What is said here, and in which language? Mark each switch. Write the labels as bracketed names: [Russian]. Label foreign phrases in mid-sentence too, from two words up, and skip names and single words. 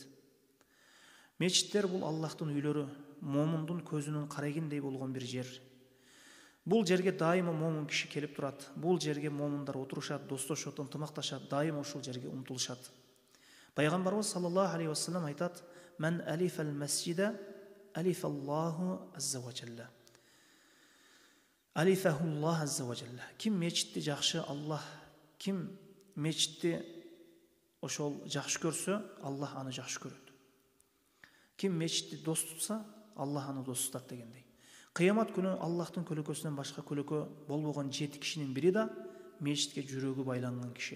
[Kyrgyz] Мечиттер бул Аллахтын үйлөрү, момундун көзүнүн карагиндей болгон бир жер. Бул жерге дайыма момун киши келип турат. Бул жерге момундар отурушат, достошот, ынтымакташат, дайыма ошол жерге умтулушат. Пайгамбарыбыз [Arabic] صلى الله عليه وسلم [Kyrgyz] айтат: [Arabic] "من ألف المسجد ألفه الله عز وجل." ألفه الله عز وجل. [Kyrgyz] Ким мечитти жакшы, Аллах, ким мечитти ошол жакшы көрсө, Аллах аны жакшы көрөт. Ким мечитти дос тутса, Аллах аны дос тутат дегендей. Кыямат күнү Аллахтын көлөкөсүнөн башка көлөкө болбогон 7 кишинин бири да мечитке жүрөгү байланган киши.